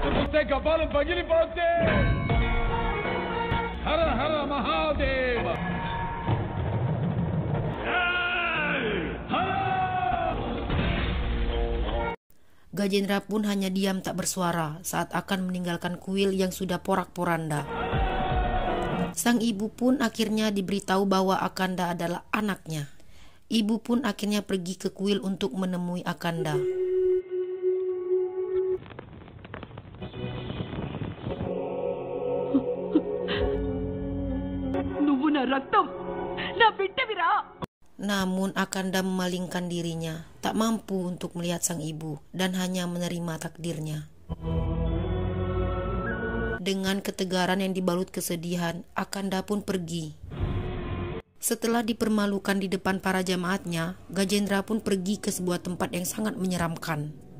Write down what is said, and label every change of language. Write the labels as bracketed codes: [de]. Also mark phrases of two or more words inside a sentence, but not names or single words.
[te] ప్రత్యేక బలం పగిలిపోతే హర హర మహాదేవ. [id] Gajendra pun hanya diam tak bersuara saat akan meninggalkan kuil yang sudah porak-poranda. Sang ibu pun akhirnya diberitahu bahwa Akanda adalah anaknya. Ibu pun akhirnya pergi ke kuil untuk menemui Akanda. [te] నువ్వు నా రక్తం, నా బిడ్డవిరా. [id] Namun Akanda memalingkan dirinya, tak mampu untuk melihat sang ibu dan hanya menerima takdirnya. Dengan ketegaran yang dibalut kesedihan, Akanda pun pergi. Setelah dipermalukan di depan para jamaatnya, Gajendra pun pergi ke sebuah tempat yang sangat menyeramkan.